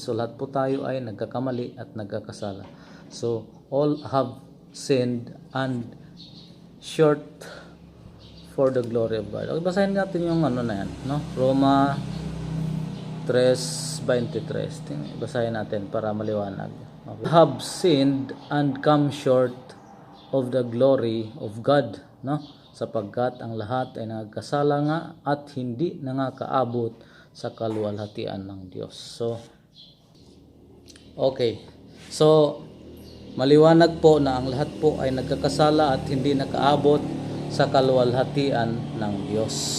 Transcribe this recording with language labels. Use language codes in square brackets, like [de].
[tl] So lahat po tayo ay nagkakamali at nagkakasala. [en] So all have sinned and short for the glory of God. [tl] Okay, basahin natin yung na yan, no? Roma 3:23. Basahin natin para maliwanag. Okay. [en] Have sinned and come short of the glory of God, no? [tl] Sapagkat ang lahat ay nagkasala nga at hindi nangakaabot sa kaluwalhatian ng Diyos. So, okay. So, Maliwanag po na ang lahat po ay nagkakasala at hindi nakaabot sa kaluwalhatian ng Diyos.